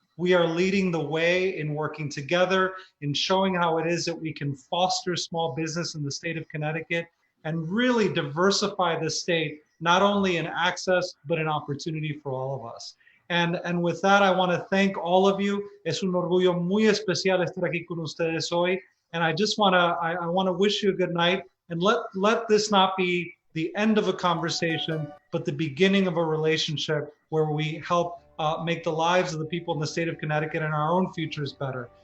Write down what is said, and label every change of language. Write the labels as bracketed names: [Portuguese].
[English] We are leading the way in working together, in showing how it is that we can foster small business in the state of Connecticut and really diversify the state, not only in access, but in opportunity for all of us. And with that, I want to thank all of you. [Spanish] Es un orgullo muy especial estar aquí con ustedes hoy. [English] And I just want to wish you a good night, and let this not be the end of a conversation, but the beginning of a relationship where we help make the lives of the people in the state of Connecticut and our own futures better.